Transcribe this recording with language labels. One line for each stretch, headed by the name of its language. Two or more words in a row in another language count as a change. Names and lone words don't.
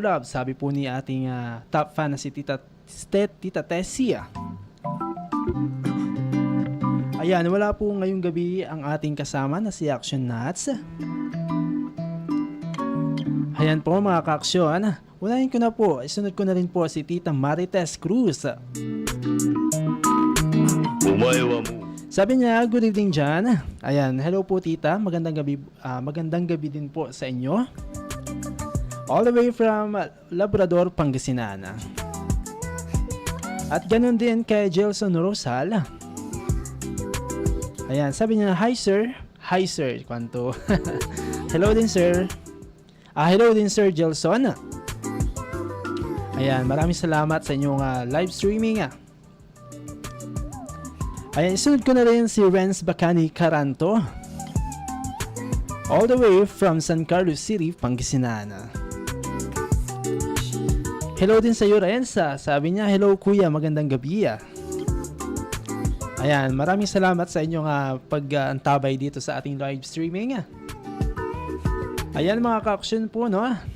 Filipino: Love, sabi po ni ating
English: top fan
Filipino: na si Tita Tessie. Ayan, wala po ngayong gabi ang ating kasama na si Action Nuts. Ayan po mga kaaksyon, unahin ko na po, isunod ko na rin po si Tita Marites Cruz.
Japanese: お前はもう
Filipino: Sabi niya,
English: good evening
Filipino: dyan. Ayan, hello po tita, magandang gabi din po sa inyo.
English: All the way from Labrador, Pangasinan.
Filipino: At ganun din kay Jelson Rosal. Ayan, sabi niya,
English: hi sir. Hi sir,
Filipino: kwanto. Hello din sir. Hello din sir Jelson. Ayan, maraming salamat sa inyong
English: live streaming.
Filipino: Ayan, isunod ko na rin si Renz Bacani Caranto.
English: All the way from San Carlos City, Pangasinan.
Filipino: Hello din sa iyo Renz. Sabi niya, hello kuya, magandang gabi. Ayan, maraming salamat sa inyong pag-antabay dito sa ating
English: live streaming.
Filipino: Ayan mga ka-action po, no?